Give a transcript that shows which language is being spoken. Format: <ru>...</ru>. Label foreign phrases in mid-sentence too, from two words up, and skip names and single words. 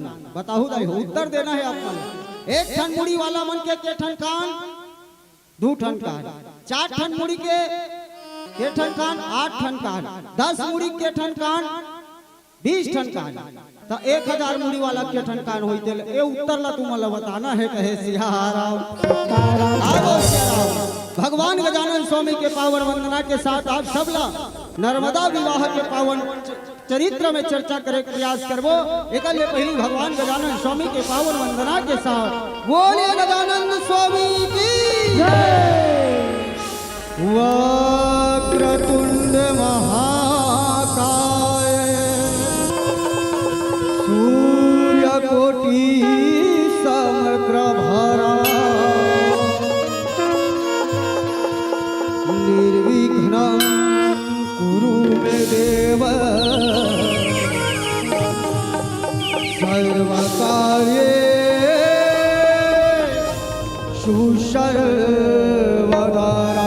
<hne>बताओ दाई हो उत्तर देना है आपको। एक ठन मुड़ी वाला मन के ठन कान 2 ठन कान। 4 ठन मुड़ी के ठन कान 8 ठन कान। 10 मुड़ी के ठन कान 20 ठन कान। तो 1000 मुड़ी वाला के ठन कान होते ये उत्तर ला तुमला बताना है कहे सियाराम। भगवान गजानन स्वामी के पावन वंदना के साथ आप सबला नर्मदा विवाह के पावन चरित्र में चर्चा करे प्रयास करबो। एक पहली भगवान गजानन स्वामी के पावन वंदना के साथ बोले गजानन स्वामी की जय।</hne> <sa>वक्रतुंड महाकाय सूर्यकोटि समप्रभा निर्विघ्नं कुरु मे देव सर्वकार्येषु सर्वदा।</sa>